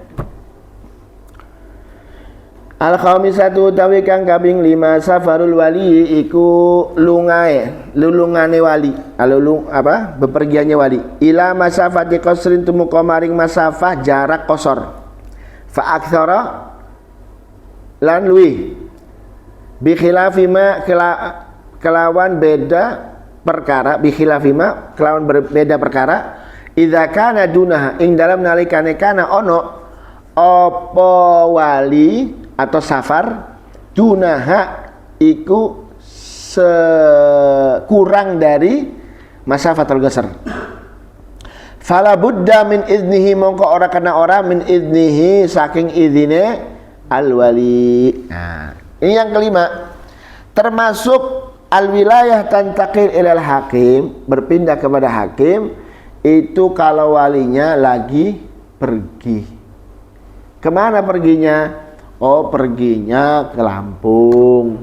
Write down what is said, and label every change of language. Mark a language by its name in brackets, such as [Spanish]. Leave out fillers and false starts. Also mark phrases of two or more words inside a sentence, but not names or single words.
[Javanese] Al-khamisatu utawi kang kaping 5 [Arabic] safarul wali [Javanese] iku lulungane wali. [Indonesian] Bepergiannya wali. [Arabic] Ila masafati qasrin [Javanese] tumuka maring masafah jarak qasar. [Arabic] Fa aktsara [Javanese] lan luwi. [Arabic] Bi khilafi ma [Javanese] kelawan beda perkara, kelawan berbeda perkara. [Arabic] Idza kana dunaha [Javanese] ing dalam nalikane kana ono apa wali atau safar dunaha iku [Indonesian] sekurang dari [Arabic] masafatul qasar. Fala budda min idnihi [Javanese] mongko ora kena ora [Arabic] min idnihi [Javanese] saking idine [Arabic] al wali. [Indonesian] Nah, ini yang kelima. Termasuk [Arabic] al wilayah tantaqil ilal hakim, [Indonesian] berpindah kepada hakim itu kalau walinya lagi pergi. Kemana perginya? Oh, perginya ke Lampung.